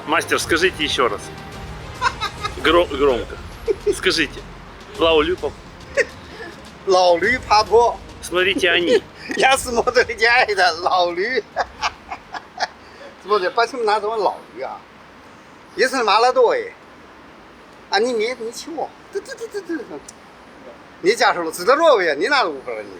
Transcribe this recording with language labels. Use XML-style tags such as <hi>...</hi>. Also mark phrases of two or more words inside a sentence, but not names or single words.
<ru>Мастер, скажите еще раз. Громко. Скажите. Лаулюпов.</ru> <zh>老驴爬坡。</zh> <ru>Смотрите они. Я смотрю это, 老驴。Смотри, почему назван 老驴啊？ Если молодой, они нет ничего. Не тяжело, здоровые, не надо управления.</ru>